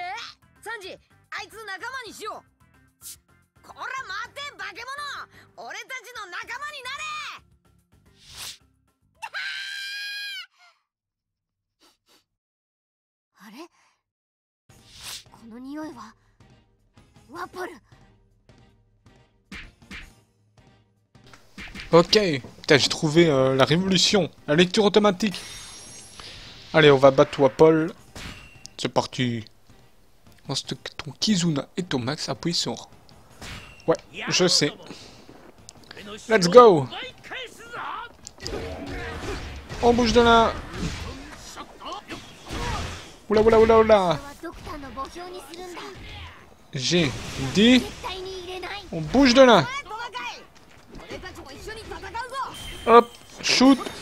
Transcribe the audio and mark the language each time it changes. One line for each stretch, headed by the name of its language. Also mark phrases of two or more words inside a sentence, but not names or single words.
Japanese: サンジ、あいつ仲間にしよう。こら待て化け物、俺たちの仲間になれ。あれ、この匂いはワポル。
French: Ok, putain, j'ai trouvé la révolution, la lecture automatique. Allez, on va battre Wapol. C'est parti. Lorsque ton Kizuna et ton Max appuient sur... Ouais, je sais.
English: Let's go.
French: On bouge de là. Oula, oula, oula, oula. J'ai dit... On bouge de là. Hop, shoot.